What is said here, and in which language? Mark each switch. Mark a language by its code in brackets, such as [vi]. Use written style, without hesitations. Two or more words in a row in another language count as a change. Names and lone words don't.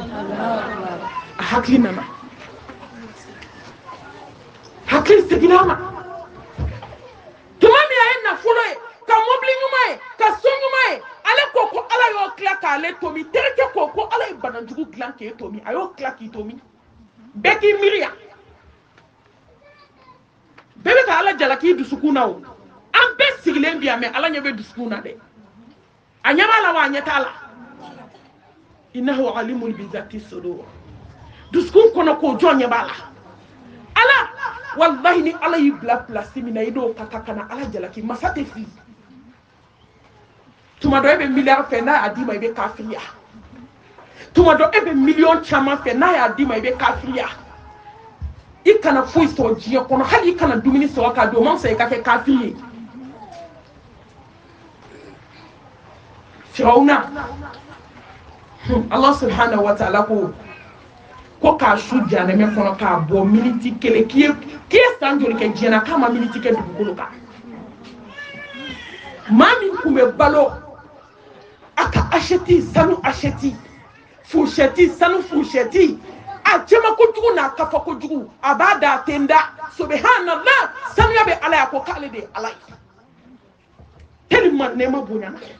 [bm] a hakili nana hakili seginna a ma tuma min a ye nafolo ye ka mobili ɲuman ye ka so ɲuman ye ale ko ala y'o tila k'ale to min terikɛ ko ala ye banajugu dilan k'e to min a y'o tila k'i to min bɛɛ k'i miiri yan bɛɛ bɛ ka ala jalaki dusukun na o an bɛɛ sigilen bi yan mɛ ala ɲɛ bɛ dusukun na dɛ a ɲɛ b'a la wa a ɲɛ t'a la [ar] إنه عليم بذات الصدور [bm] dusukun kɔnɔ k'o jɔn ɲɛ b'a la ala wallahi ni ala y'i bila place min na i n'o ka kan ka na ala jalaki masa tɛ fili tuma dɔ e bɛ miliyari fɛ n'a y'a d'i ma i bɛ kafiriya tuma dɔ e bɛ miliyɔn caman fɛ n'a y'a d'i ma i bɛ kafiriya i kana foyi sɔrɔ diɲɛ kɔnɔ hali i kana dumuni sɔrɔ k'a dun o man fisa i ka kɛ kafiri ye firawuna [ar] الله سبحانه وتعالى [bm] ko k'a su janɛmɛ kɔnɔ k'a bɔ miniti kelen k'i ye san joli kɛ diɲɛ na k'a ma miniti kɛ dugukolo kan maa min tun bɛ balo a ka acheti sanu acheti fushɛti sanu fushɛti a jɛma kojugu n'a kafa kojugu a b'a da a tɛ n da subhanallah sanuya bɛ ala ye a ko k'ale de ye ala ye tellement nɛɛma bonyana